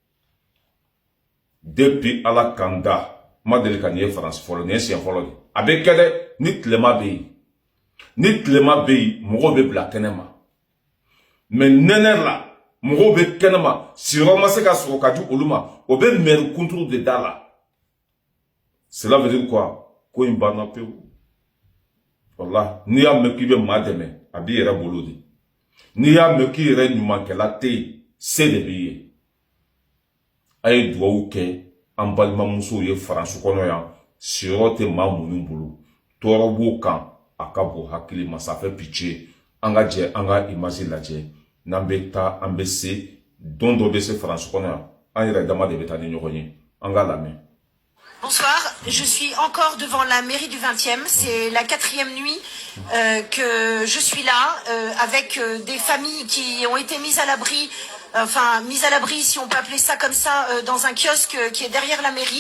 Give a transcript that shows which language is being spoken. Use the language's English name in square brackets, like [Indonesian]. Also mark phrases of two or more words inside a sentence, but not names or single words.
[Bambara] depuis ala kan da ma deli ka nin ye Faransi fɔlɔ nin ye siɲɛ fɔlɔ de a bɛ kɛ dɛ ni tilema bɛ yen ni tilema bɛ yen mɔgɔw bɛ bila kɛnɛ ma mais nɛnɛ la mɔgɔw bɛ kɛnɛ ma siyɔrɔ ma se ka sɔrɔ ka di olu ma o bɛ mɛri kunturu de da la [French] cela veut dire quoi [Bambara] ko in banna pewu wallahi n'i y'a mɛn k'i bɛ maa dɛmɛ a b'i yɛrɛ bolo de n'i y'a mɛn k'i yɛrɛ ɲumankɛla tɛ yen se de b'i ye a ye dugawu kɛ an balimamusow ye Faransi kɔnɔ yan siyɔrɔ tɛ maa minnu bolo tɔɔrɔ b'o kan a ka bon hakili ma [French] ça fait pitié [Bambara] an ka jɛ an ka image lajɛ n'an bɛ taa an bɛ se don dɔ bɛ se Faransi kɔnɔ yan an yɛrɛ dama de bɛ taa ni ɲɔgɔn ye an ka lamɛn. [French] Bonsoir, je suis encore devant la mairie du 20e, c'est la 4e nuit que je suis là avec des familles qui ont été mises à l'abri, mises à l'abri si on peut appeler ça comme ça, dans un kiosque qui est derrière la mairie.